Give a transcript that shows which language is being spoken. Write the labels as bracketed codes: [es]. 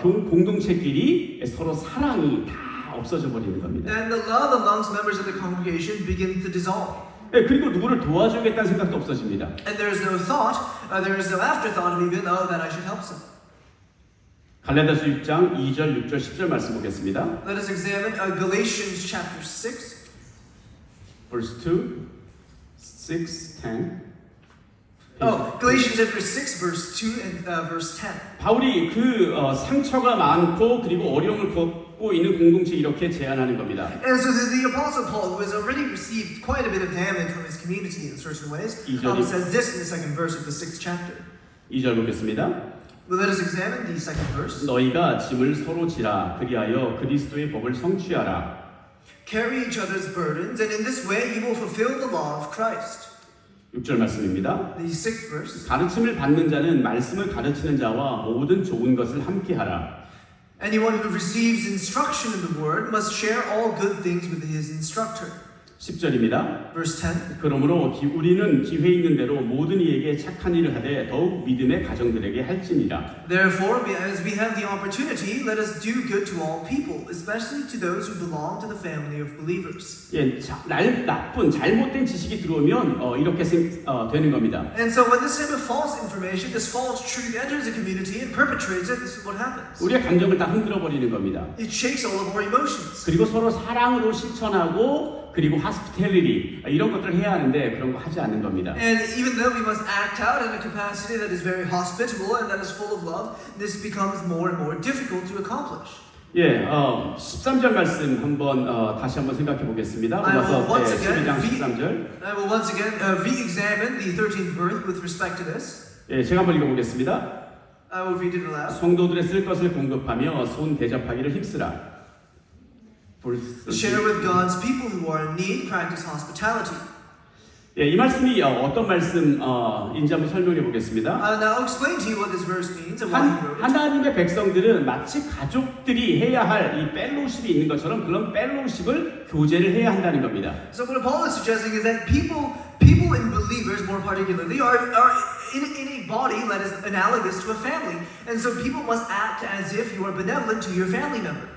[ko] 공동체끼리 서로 사랑이 다 없어져 버리는 겁니다. [en] And the love amongst members of the congregation begins to dissolve. [ko] 그리고 누구를 도와주겠다는 생각도 없어집니다. [en] And there is no thought, there is no afterthought of even, that I should help some. [ko] 갈라디아서 6장 2절, 6절, 10절 말씀 보겠습니다. [en] Let us examine Galatians chapter 6. Verse 2, 6, 10. Galatians chapter 6, verse 2 and verse 10. [ko] 바울이 그 상처가 많고 그리고 어려움을 겪고 있는 공동체 이렇게 제안하는 겁니다. [en] And so the apostle Paul, who has already received quite a bit of damage from his community in certain ways, says this in the second verse of the 6th chapter. [ko] 2절 보겠습니다. [en] Well, let us examine the second verse. [ko] 너희가 짐을 서로 지라 그리하여 그리스도의 법을 성취하라. [en] Carry each other's burdens, and in this way you will fulfill the law of Christ. [ko] 6절 말씀입니다. [en] The 6th verse. [ko] 가르침을 받는 자는 말씀을 가르치는 자와 모든 좋은 것을 함께 하라. [en] Anyone who receives instruction in the word must share all good things with his instructor. [ko] 10절입니다. [en] Verse 10. [ko] 그러므로 우리는 기회 있는 대로 모든 이에게 착한 일을 하되 더욱 믿음의 가정들에게 할지니라. [en] Therefore, as we have the opportunity, let us do good to all people, especially to those who belong to the family of believers. [ko] 예, 나쁜 잘못된 지식이 들어오면 이렇게 되는 겁니다. [en] And so when this type of false information, this false truth enters a community and perpetrates it, this is what happens. [ko] 우리의 감정을 다 흔들어 버리는 겁니다. [en] It shakes all of our emotions. [ko] 그리고 서로 사랑으로 실천하고 그리고 hospitality 이런 것들을 해야 하는데 그런 거 하지 않는 겁니다. [en] And even though we must act out in a capacity that is very hospitable and that is full of love, this becomes more and more difficult to accomplish. [ko] 예, 13절 말씀 한번 다시 한번 생각해 보겠습니다. [en] I will [ko] 로마서 [en] once again [ko] 12장 13절. [en] I will once again re-examine the 13th verse with respect to this. [ko] 예, 제가 한번 읽어보겠습니다. [en] I will read it aloud. [ko] 성도들의 쓸 것을 공급하며 손 대접하기를 힘쓰라. [en] Share with God's people who are in need. Practice hospitality. [ko] 예, 이 말씀이 어떤 말씀인지 한번 설명해 보겠습니다. [en] Now I'll explain to you what this verse means and why he wrote it. [ko] 하나님의 백성들은 마치 가족들이 해야 할 이 펠로우십이 있는 것처럼 그런 펠로우십을 교제를 해야 한다는 겁니다. [en] So what Paul is suggesting is that people and believers more particularly are in a body that is analogous to a family. And so people must act as if you are benevolent to your family member.